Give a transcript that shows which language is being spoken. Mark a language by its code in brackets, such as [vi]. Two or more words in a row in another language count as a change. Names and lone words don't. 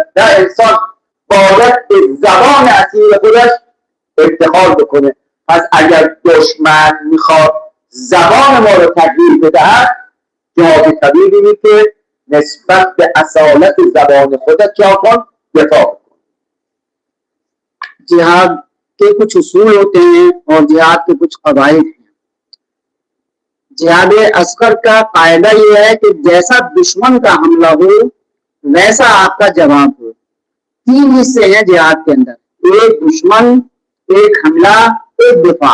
[fa] در انسان باید به زبان اصیل خودش افتخار بکنه. پس اگر دشمن میخواد زبان ما رو تغییر بدهد جهاد کبیر اینی که نسبت به اصالت زبان خودت کیا کن؟ دفاع کن. [ur] جہاد کے کچھ اصول ہوتے ہیں اور جہاد کے کچھ قواعد ہیں. جہاد اصغر کا قاعدہ یہ ہے کہ جیسا دشمن کا حملہ ہو ویسا آپ کا جواب ہو. 3 حصے ہیں جہاد کے اندر، ایک دشمن، ایک حملہ، ایک دفاع.